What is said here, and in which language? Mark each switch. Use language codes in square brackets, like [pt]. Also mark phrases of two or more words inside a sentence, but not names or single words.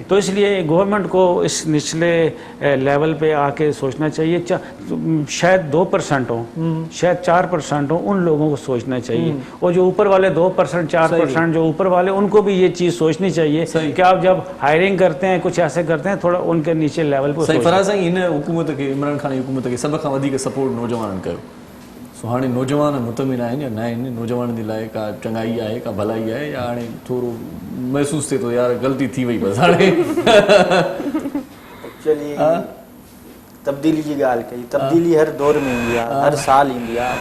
[ur] تو اس لیے گورنمنٹ کو اس نچلے لیول پہ آ کے سوچنا چاہیے, شاید 2% ہوں, شاید 4% ہوں, ان لوگوں کو سوچنا چاہیے. اور جو اوپر والے 2% 4% جو اوپر والے, ان کو بھی یہ چیز سوچنی چاہیے کہ آپ جب ہائرنگ کرتے ہیں کچھ ایسے کرتے ہیں تھوڑا ان کے نیچے لیول پہ. صحیح. [sd] فراز صاحب ان حکومت کے, عمران خان حکومت کے سب کھان وڌیک سپورٹ نوجوانن کयो. سو हाणे नौजवान मुतमिन आहिनि या न आहिनि, नौजवान जे लाइ का चङाई आहे का भलाई आहे, या हाणे थोरो महसूस थिए थो यार ग़लती थी वई बसि हाणे. एक्चुअली तब्दीली जी ॻाल्हि कई, तब्दीली हर दौर में ईंदी आहे, हर साल ईंदी आहे.